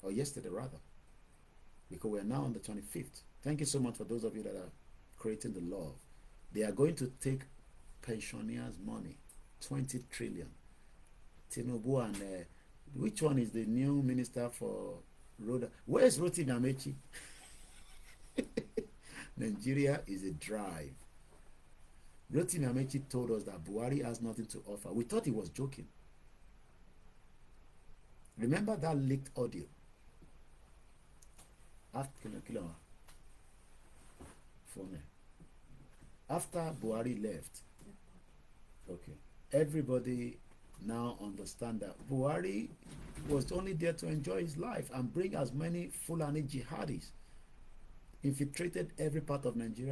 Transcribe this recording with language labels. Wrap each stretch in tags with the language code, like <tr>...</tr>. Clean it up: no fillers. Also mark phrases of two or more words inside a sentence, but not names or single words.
<en>or yesterday rather, because we are now on the 25th. Thank you so much for those of you that are creating the law. They are going to take pensioners' money, 20 trillion. Tinubu and which one is the new minister for road? Where is Rotimi Amechi? Nigeria is a drive. Rotimi Amechi told us that Buhari has nothing to offer. We thought he was joking. Remember that leaked audio? After Buhari left, okay, everybody now understand that Buhari was only there to enjoy his life and bring as many Fulani jihadis, infiltrated every part of Nigeria.</en>